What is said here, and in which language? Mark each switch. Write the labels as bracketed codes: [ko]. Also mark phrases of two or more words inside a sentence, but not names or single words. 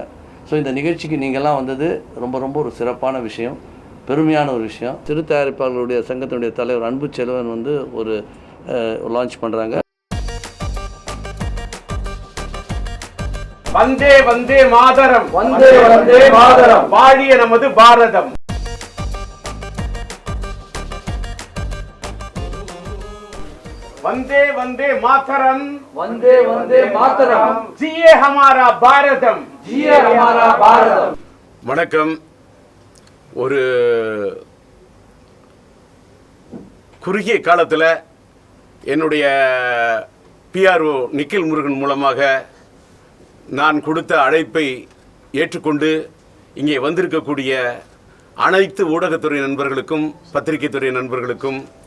[ta] ஸோ இந்த நிகழ்ச்சிக்கு நீங்கள்லாம் வந்தது ரொம்ப ரொம்ப ஒரு சிறப்பான விஷயம், பெருமையான ஒரு விஷயம். சிறு தயாரிப்பாளர்களுடைய சங்கத்தினுடைய தலைவர் அன்பு செல்வன் வந்து ஒரு லான்ச் பண்ணுறாங்க. வந்தே வந்தே மாதரம், வந்தே வந்தே மாதரம், வாழிய நமது பாரதம். [hi] वंदे वंदे मातरम, वंदे वंदे मातरम, जिए हमारा भारतम, जिए हमारा भारतम. [ta] வணக்கம். ஒரு குறுகிய காலத்தில் என்னுடைய பிஆர்ஓ நிக்கில் முருகன் மூலமாக நான் கொடுத்த அழைப்பை ஏற்றுக்கொண்டு இங்கே வந்திருக்கக்கூடிய அனைத்து ஊடகத்துறை நண்பர்களுக்கும் பத்திரிகை துறை நண்பர்களுக்கும்